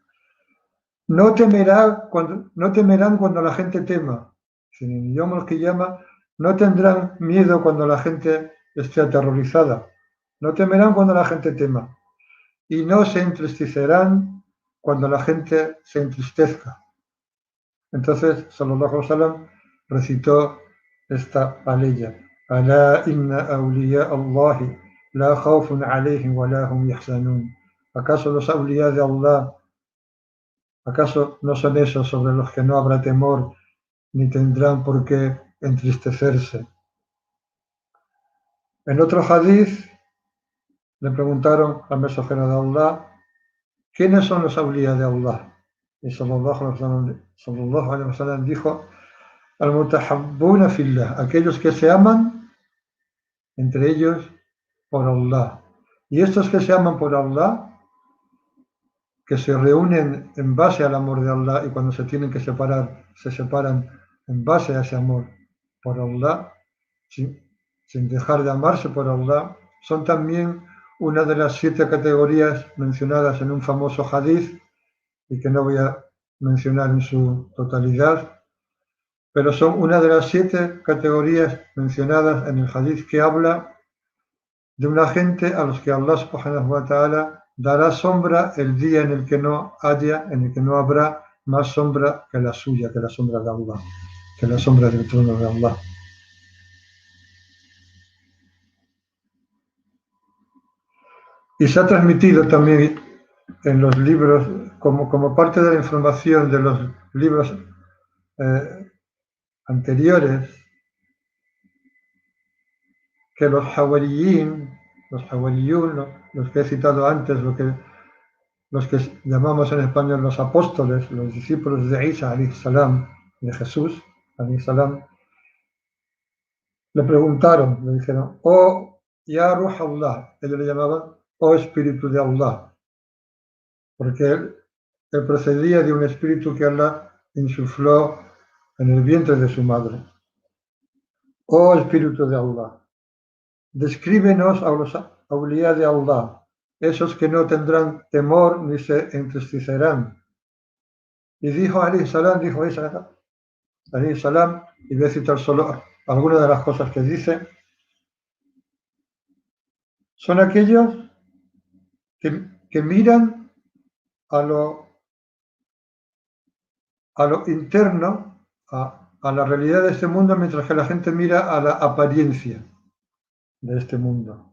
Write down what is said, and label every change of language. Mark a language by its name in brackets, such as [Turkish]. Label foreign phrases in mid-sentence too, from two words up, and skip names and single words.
[Spanish] No temerán cuando la gente tema. En [Arabic] يوم القيامة [Spanish] no tendrán miedo cuando la gente esté aterrorizada. No temerán cuando la gente tema. Y no se entristecerán cuando la gente se entristezca. Entonces, [Arabic] صلى الله عليه وسلم [Spanish] recitó esta aleya. [Arabic] ألا إن أولياء الله لا خوف عليهم ولا هم يحزنون. [Spanish] ¿Acaso los awliya de Allah, acaso no son esos sobre los que no habrá temor ni tendrán por qué entristecerse? En otro hadith le preguntaron al mensajero de Allah, ¿quiénes son los awliya de Allah? Y [Arabic] صلى الله عليه وسلم [Spanish] dijo, [Arabic] المتحابون في الله, [Spanish] aquellos que se aman entre ellos por Allah. Y estos que se aman por Allah, que se reúnen en base al amor de Allah y cuando se tienen que separar, se separan en base a ese amor por Allah, sin dejar de amarse por Allah, son también una de las 7 categorías mencionadas en un famoso hadith y que no voy a mencionar en su totalidad, pero son una de las 7 categorías mencionadas en el hadith que habla de una gente a los que Allah [Arabic] سبحانه وتعالى [Spanish] dará sombra el día en el que no habrá más sombra que la suya, que la sombra de Allah, que la sombra del trono de Allah. Y se ha transmitido también en los libros, como parte de la información de los libros anteriores, que los hawariyín, los que he citado antes, los que llamamos en español los apóstoles, los discípulos de Isa, [Arabic] عليه السلام, [Spanish] de Jesús, [Arabic] عليه السلام, [Spanish] le preguntaron, le dijeron, oh, [Arabic] يا روح الله, [Spanish] ellos le llamaban, oh Espíritu de Allah, porque él procedía de un espíritu que Allah insufló en el vientre de su madre. Oh Espíritu de Allah, descríbenos a los awliya de Allah, esos que no tendrán temor ni se entristecerán. Y dijo [Arabic] عليه السلام, [Spanish] dijo Isa, [Arabic] عليه السلام, [Spanish] y voy a citar solo algunas de las cosas que dice, son aquellos que miran a lo interno, a la realidad de este mundo, mientras que la gente mira a la apariencia de este mundo.